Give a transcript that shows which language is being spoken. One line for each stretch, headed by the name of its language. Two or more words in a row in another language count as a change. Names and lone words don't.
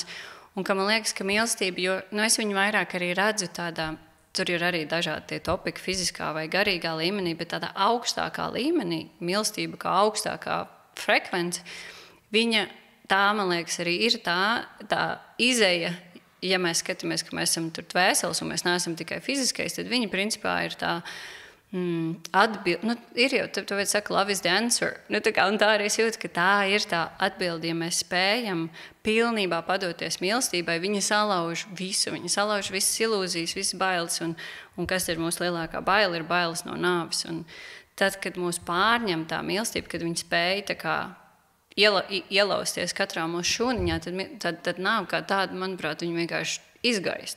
Latvian: Un ka man liekas, ka mīlestība, jo es viņu vairāk arī redzu tādā, tur ir arī dažādi tie topiki fiziskā vai garīgā līmenī, bet tādā augstākā līmenī, mīlestība kā augstākā frekvence, viņa tā, man liekas, arī ir tā izeja, ja mēs skatāmies, ka mēs esam tur dvēseles un mēs neesam tikai fiziskais, tad viņa principā ir tā atbildi, ir jau, tu vajag saka,
English: love is the answer.
Latvian: Un tā arī es jūtu, ka tā ir tā atbildi, ja mēs spējam pilnībā padoties mīlestībai, viņa salauž visu, viņa salauž visas ilūzijas, visas bailes, un kas ir mūsu lielākā baila, ir bailes no nāves. Un tad, kad mūs pārņem tā mīlestība, kad viņa spēja tā kā ielausties katrā mūsu šūniņā, tad nāve kā tāda, manuprāt, viņa vienkārši izgaist.